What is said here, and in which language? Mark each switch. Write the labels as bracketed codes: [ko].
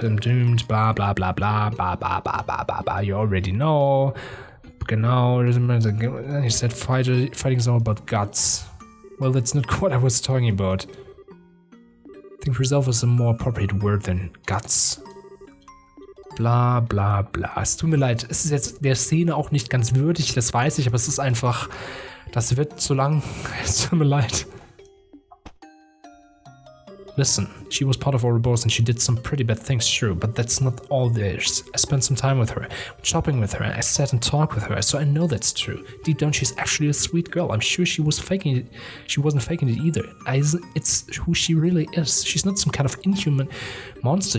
[en] I'm doomed. Blah blah blah blah blah blah blah blah blah blah. You already know. Genau. He said fighting is all about guts. Well, that's not what I was talking about. I think resolve is a more appropriate word than guts. Bla bla bla. [de] Es tut mir leid, es ist jetzt der Szene auch nicht ganz würdig, das weiß ich, aber es ist einfach, das wird zu lang. Es tut mir leid. [en] Listen, she was part of our boss and she did some pretty bad things, sure, but that's not all there is. I spent some time with her, shopping with her, I sat and talked with her, so I know that's true. Deep down, she's actually a sweet girl. I'm sure she was faking it. She wasn't faking it either. It's who she really is. She's not some kind of inhuman monster.